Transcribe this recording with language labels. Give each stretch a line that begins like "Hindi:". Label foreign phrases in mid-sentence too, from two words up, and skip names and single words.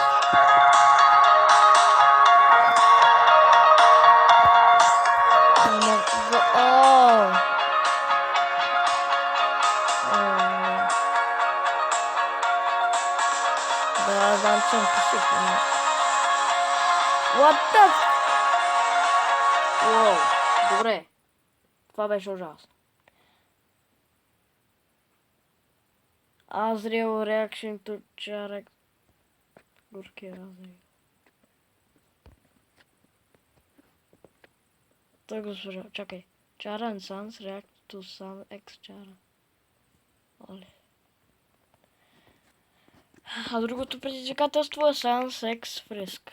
Bulgarian: Да, знам, че съм посипана.
English: What the f...
Bulgarian: Уоу, добре. Това беше ужасно.
English: Azrael reaction to Chara.
Bulgarian: Горки Azrael. Той го служа. Чакай.
English: Chara and Sans react to Sans X Chara.
Bulgarian: Оле. А другото предизвикателство е Sans X Frisk.